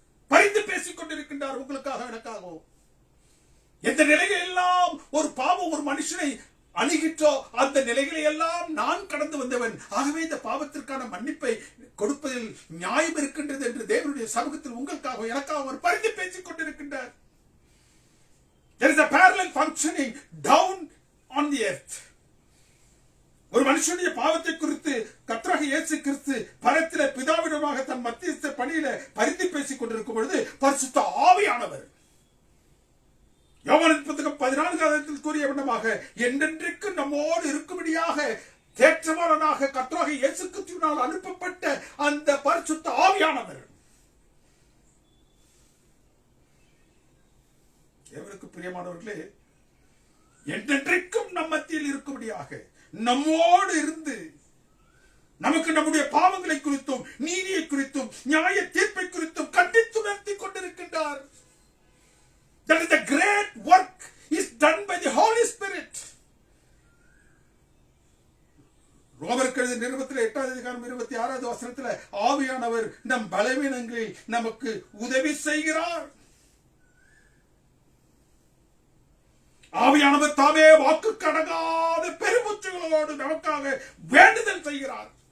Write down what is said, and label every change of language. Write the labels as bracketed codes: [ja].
[ta] பரிந்து பேசிக் கொண்டிருக்கின்றார் உங்களுக்காக, எனக்காகவும். எந்த நிலைகள் எல்லாம் ஒரு பாவம் ஒரு மனுஷனை அணுகிற்றோ அந்த நிலைகளை எல்லாம் நான் கடந்து வந்தவன். ஆகவே இந்த பாவத்திற்கான மன்னிப்பை கொடுப்பதில் நியாயம் இருக்கின்றது என்று தேவனுடைய சமூகத்தில் உங்களுக்காக எனக்காக அவர் பரிந்து பேசிக் கொண்டிருக்கின்றார். [en] There is a parallel functioning down on the earth. [ta] ஒரு மனுஷனுடைய பாவத்தை குறித்து கர்த்தராகிய இயேசு கிறிஸ்து பரத்திலே பிதாவிடமாக தன் மத்தியஸ்த பணியில பரிந்து பேசிக் கொண்டிருக்கும் பொழுது பரிசுத்த ஆவியானவர் யோவான் புத்தகம் 14 கூறிய விதமாக என்றென்றைக்கு நம்மோடு இருக்கும்படியாக தேற்றவாளனாக கர்த்தராகிய இயேசு கிறிஸ்துவினால் அனுப்பப்பட்ட அந்த பரிசுத்த ஆவியானவர் தேவனுக்கு பிரியமானவர்களே, என்றென்றைக்கும் நம் மத்தியில் இருக்கும்படியாக நம்மோடு இருந்து நமக்கு நம்முடைய பாவங்களை குறித்தும் நீதியை குறித்தும் நியாய தீர்ப்பை குறித்தும் கண்டித்துணர்த்தி கொண்டிருக்கின்றார். [en] That is the great work is done by the Holy Spirit. [ta] ரோமருக்கு எழுதிய நிருபத்தில் 8:26 ஆவியானவர் நம் பலவீனங்களில் நமக்கு உதவி செய்கிறார். ஆவியானவர் தாமே வாக்கு கடங்காத பெருமூச்சுகளோடு நமக்காக வேண்டுதல் செய்கிறார்.